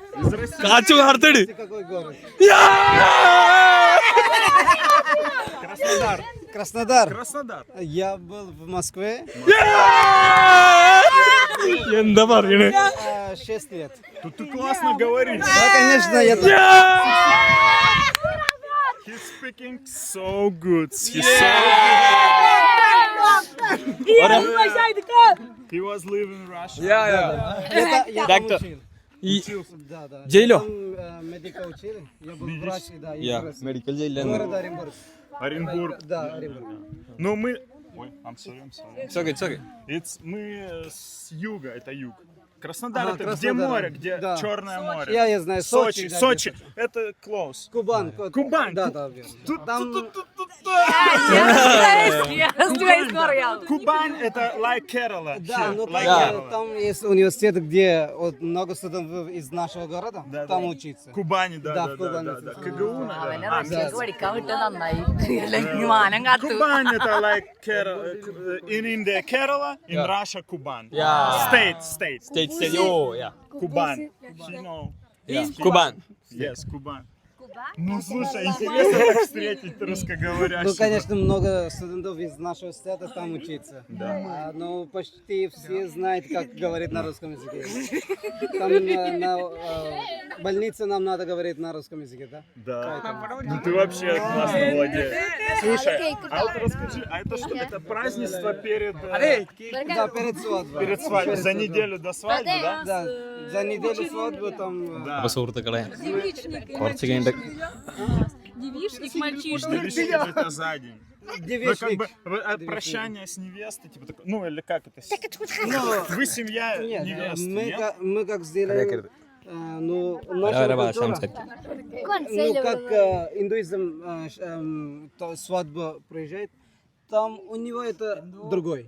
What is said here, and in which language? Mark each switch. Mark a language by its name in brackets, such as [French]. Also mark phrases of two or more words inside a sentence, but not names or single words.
[Malayalam] കാച്ചു അടുത്തട് [Russian] Какой город? Краснодар. Краснодар. Краснодар. Я был в Москве [Malayalam] എന്താ പറയണേ [Russian] 6 лет. Тут ты классно говоришь. Да, конечно, я [English] He's speaking so good. He was living in Russia. [Russian] я там Доктор. учил. ഈ Да, да. [Malayalam] ജയിലോ? [Russian] Медика учили. Я был врач, да, и врач. [Malayalam] മെഡിക്കൽ ജയിലിലാണ് [Russian] Город Оренбург. Оренбург. Да, Оренбург. Ну мы... Ой, [English] I'm sorry. It's okay. [Russian] Мы с юга, это юг. Краснодар Ага, это где Краснодар. море, где Да. Черное море. Я знаю, Сочи, да, Сочи. Это close. Кубань. Кубань. Да, да, верно. Там [Malayalam] അറിയാം. [Russian] Кубань это like Kerala. да, [English] Here, [Russian] ну [English] like [Russian] там, [English] Kerala. [Russian] там есть университет, где вот много студентов из нашего города, Да, там да. учиться. Кубани, да, Да, да, в Кубани. да. КГУ, [Malayalam] അവനെ [Russian] наверное. [Malayalam] റഷ്യക്ക് പഠിക്കാൻ വിട്ടത് നന്നായി. അല്ലെങ്കിൽ മാനം കാത്തു. [Russian] Кубань это like Kerala. [English] In India Kerala, in Russia Kuban. Yeah. State. State. Кубань. You know. [Malayalam] കുബാൻ. [English] Yes, [Russian] Кубань. Ну слушай, интересно так встретить Ну, русскоговорящих. конечно, много студентов из нашего университета там учиться. Да. Но почти все знают, как говорить на русском языке. Там больнице нам надо говорить на русском языке, да? Да. Ну ты вообще классно владеешь. Слушай, а вот расскажи, а это что? Это празднество перед Да, перед свадьбой. перед свадьбой, за неделю до свадьбы, да? Да, за неделю свадьбы там... Да. [Malayalam] അപ്പൊ സുഹൃത്തുക്കളെ കുറച്ച് കഴിഞ്ഞിട്ട് [Russian] Девичник, мальчишник. Девичник это за день. Ну, как Девичник. бы прощание с невестой, типа такое, ну или как это? Ну, Вы семья нет, невесты, нет? мы как сделали... Ну, наша [Malayalam] വേറെ ഭാഷ [Russian] культура, [Malayalam] സംസാരിക്കും. [Russian] ну, как индуизм то свадьба приезжает, там у него это другой.